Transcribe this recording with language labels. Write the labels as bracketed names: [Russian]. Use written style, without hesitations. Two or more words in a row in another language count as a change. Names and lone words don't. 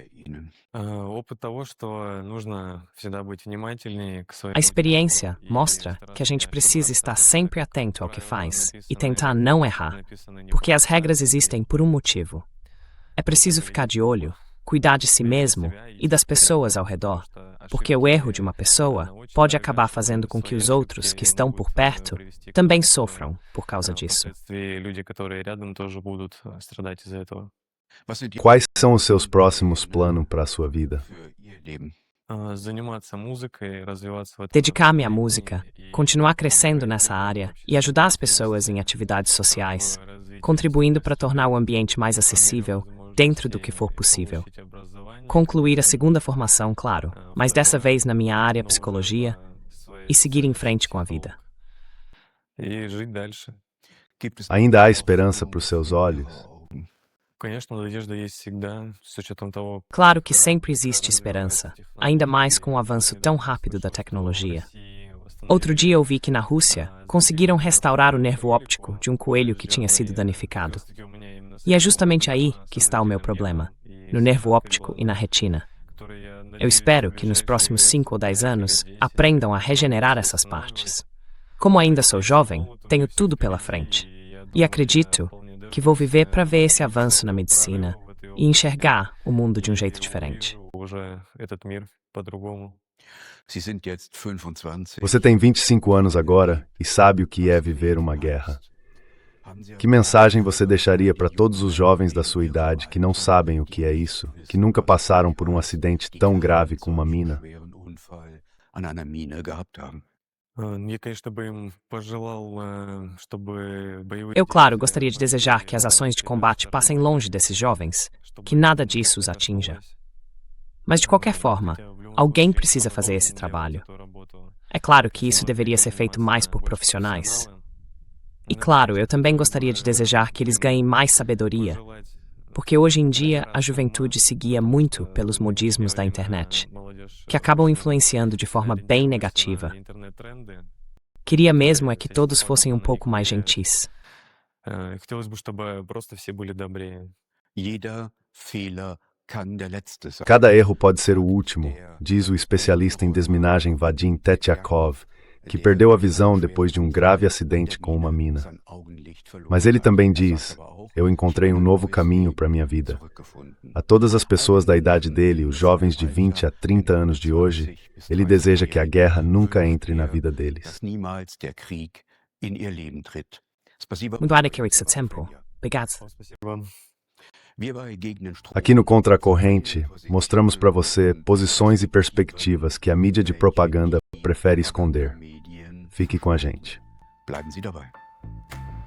[Portuguese] A experiência mostra que a gente precisa estar sempre atento ao que faz e tentar não errar, porque as regras existem por um motivo. É preciso ficar de olho, cuidar de si mesmo e das pessoas ao redor, porque o erro de uma pessoa pode acabar fazendo com que os outros que estão por perto também sofram por causa disso. [Russian] Впоследствии люди, которые рядом, тоже будут страдать из-за этого. [Portuguese] Quais são os seus próximos planos para a sua vida? [Russian] Заниматься музыкой, развиваться в этом [Portuguese] Dedicar-me à [Russian] направлении [Portuguese] música, [Russian] и [Portuguese] continuar crescendo nessa área e ajudar as pessoas em atividades sociais, contribuindo para tornar o ambiente mais acessível dentro do que for possível. Concluir a segunda formação, claro, mas dessa vez na minha área psicologia, e seguir em frente com a vida. [Russian] и жить дальше. [Portuguese] Ainda há esperança para os seus olhos? [Russian] Конечно, надежда есть всегда, с учетом того, [Portuguese] Claro que sempre existe esperança, ainda mais com o avanço tão rápido da tecnologia. Outro dia eu vi que na Rússia conseguiram restaurar o nervo óptico de um coelho que tinha sido danificado. E é justamente aí que está o meu problema, no nervo óptico e na retina. Eu espero que nos próximos 5 ou 10 anos aprendam a regenerar essas partes. Como ainda sou jovem, tenho tudo pela frente. E acredito que vou viver para ver esse avanço na medicina e enxergar o mundo de um jeito diferente. [Russian] уже этот мир по-другому. [Portuguese] Você tem 25 anos agora e sabe o que é viver uma guerra. Que mensagem você deixaria para todos os jovens da sua idade que não sabem o que é isso, que nunca passaram por um acidente tão grave com uma mina? [Russian] Я, конечно, бы им пожелал, чтобы боевые [Portuguese] Eu, claro, gostaria de desejar que as ações de combate passem longe desses jovens, que nada disso os atinja. Mas, de qualquer forma, alguém precisa fazer esse trabalho. É claro que isso deveria ser feito mais por profissionais. E, claro, eu também gostaria de desejar que eles ganhem mais sabedoria, porque hoje em dia a juventude se guia muito pelos modismos da internet, que acabam influenciando de forma bem negativa. Queria mesmo é que todos fossem um pouco mais gentis. [Russian] Хотелось бы, чтобы просто все были добрее. [Portuguese] Cada erro pode ser o último, diz o especialista em desminagem Vadim Tetyakov, que perdeu a visão depois de um grave acidente com uma mina. Mas ele também diz: eu encontrei um novo caminho para minha vida. A todas as pessoas da idade dele, os jovens de 20 a 30 anos de hoje, ele deseja que a guerra nunca entre na vida deles. Muito adequado esse tempo. Obrigado. [Russian] Спасибо вам. [Portuguese] Aqui no Contra a Corrente, mostramos para você posições e perspectivas que a mídia de propaganda prefere esconder. Fique com a gente. [German] Bleiben Sie dabei.